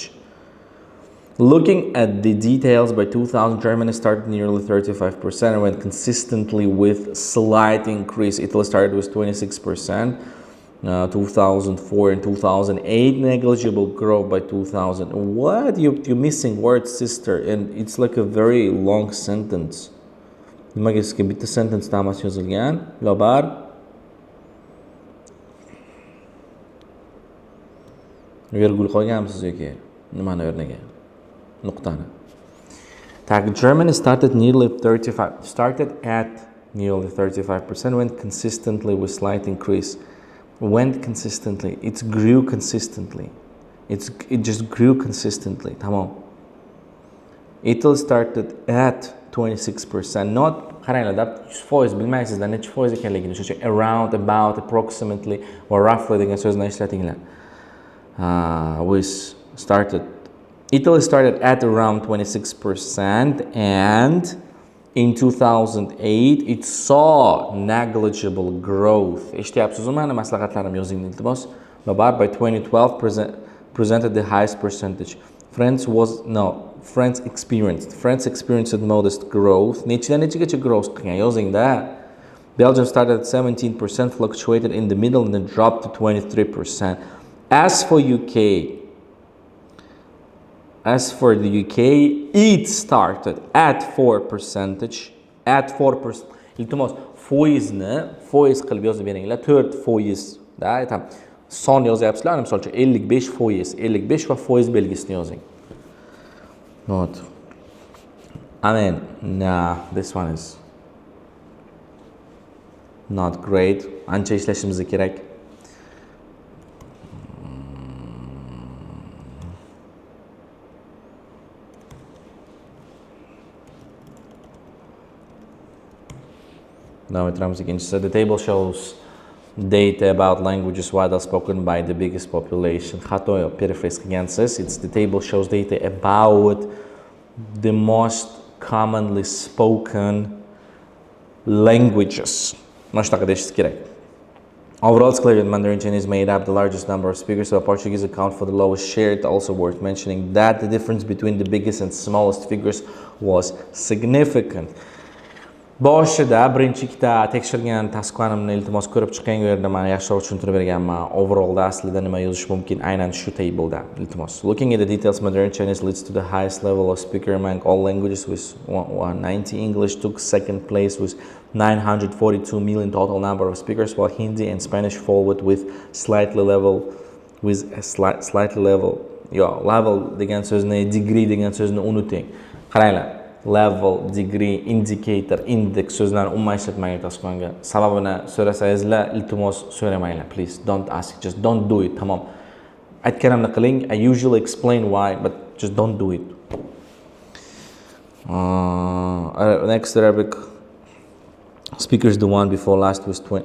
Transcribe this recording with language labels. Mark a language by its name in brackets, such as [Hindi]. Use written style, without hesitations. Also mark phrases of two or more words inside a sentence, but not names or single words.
[English] Looking at the details, by 2000, Germany started nearly 35% and went consistently with slight increase. Italy started with 26%, 2004 and 2008, negligible growth by 2000. What? You're missing words, sister, and it's like a very long sentence. [Uzbek] Nimaga bitta sentence tamas yozilgan. Lobar. Virgul qo'yganmisiz yoki nimani o'rniga? Nuqtani. [English] Germany started at nearly 35%, went consistently with slight increase. It grew consistently. It just grew consistently. Tamam. Italy started at 26%. [Uzbek] Not qaranglar, 100% bilmaysizlar, necha foiz ekanligini. O'sha [English] around, about, approximately or roughly [Uzbek] degan so'zni ishlatinglar. [English] Italy started at around 26%, and in 2008 it saw negligible growth. By 2012 presented the highest percentage. France experienced modest growth. Belgium started at 17%, fluctuated in the middle, and then dropped to 23%. As for the UK, it started at 4%. [Uzbek] Iltimos, foiz qilib yozib beringlar. 4% da, aytam. Son yozyapsizlar, misol uchun 55% va foiz belgisini yozing. [English] Not. This one is not great. [Uzbek] Ancha ishlashimiz kerak. [English] Now so the table shows data about languages widely spoken by the biggest population. Paraphrase it's the table shows data about the most commonly spoken languages. Overall, it's clear that Mandarin Chinese made up the largest number of speakers, while Portuguese account for the lowest share. It's also worth mentioning that the difference between the biggest and smallest figures was significant. [Uzbek] Boshida birinchi ikkita tekshirgan tasqanimni iltimos ko'rib chiqing, u yerda mana yaxshiroq tushuntirib berganman. Overallda aslida nima yozish mumkin aynan shu tableda. Iltimos. [English] Looking at the details, Mandarin Chinese leads to the highest level of speaker among all languages with 190. English took second place with 942 million total number of speakers, while Hindi and Spanish followed with level [Uzbek] degan so'zni, degree degan so'zni unuting. Qaranglar. [English] level, degree, indicator, index [Uzbek] so'zlarni umuman ishlatmang tasqonga. Sababini so'rasangizlar, iltimos so'ramanglar, [English] please. Don't ask, just don't do it. [Uzbek] Tamom. Aytganimni qiling. [English] I usually explain why, but just don't do it. Next Arabic speakers, the one before last was 20.